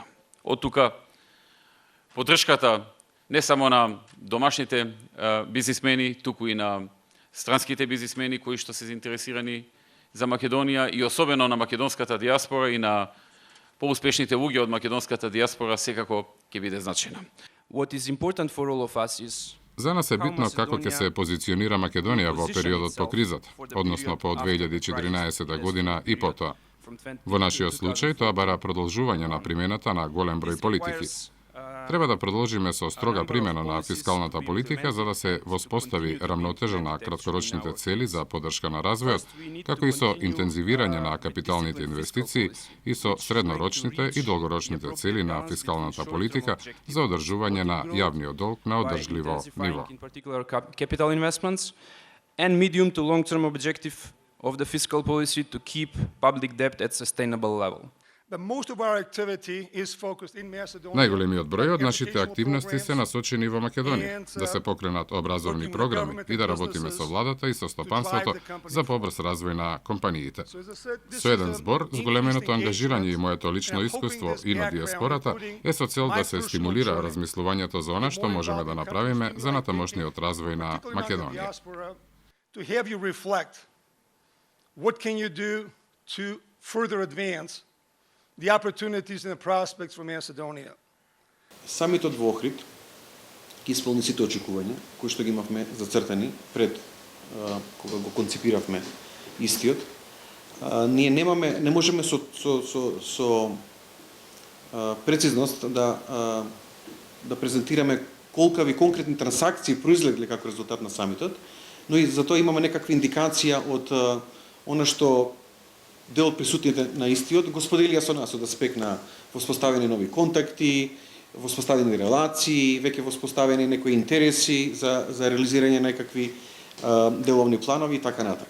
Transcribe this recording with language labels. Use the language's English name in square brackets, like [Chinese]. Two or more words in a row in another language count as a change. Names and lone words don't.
[Macedonian] Од тука, поддршката не само на домашните бизнисмени, туку и на странските бизнисмени кои што се заинтересирани за Македонија и особено на македонската диаспора и на поуспешните луѓе од македонската диаспора секако ќе биде значајна. [English] What is important for all of us is [Macedonian] За нас е битно како ќе се позиционира Македонија во периодот по кризата, односно по 2014 година и потоа. Во нашиот случај тоа бара продолжување на примената на голем број политики. Треба да продолжиме со строга примена на фискалната политика за да се воспостави рамнотежа на краткорочните цели за поддршка на развојот, како и со интензивирање на капиталните инвестиции и со среднорочните и долгорочните цели на фискалната политика за одржување на јавниот долг на одржливо ниво. [English] Capital investments and medium to long-term objective of the fiscal policy to keep public debt at sustainable level. [Macedonian] Најголемиот број од нашите активности се насочени во Македонија, да се покренат образовни програми и да работиме со владата и со стопанството за побрз развој на компаниите. Со еден збор, зголеменото ангажирање и моето лично искуство и на диаспората е со цел да се стимулира размислувањето за она што можеме да направиме за натамошниот развој на Македонија. [English] To have you reflect what can you do to further advance the opportunities and the prospects for Macedonia. [Macedonian] Самитот во Охрид ќе исполни сите очекувања кои што ги имавме зацртани пред кога го концепиравме истиот. Ние не можеме со прецизност да презентираме колкави конкретни трансакции произлегле како резултат на самитот, но и затоа имаме некаква индикација од она што дел од присутните на истиот го споделија со нас, од аспект на воспоставени нови контакти, воспоставени релации, веќе воспоставени некои интереси за реализирање на некакви деловни планови и така натаму.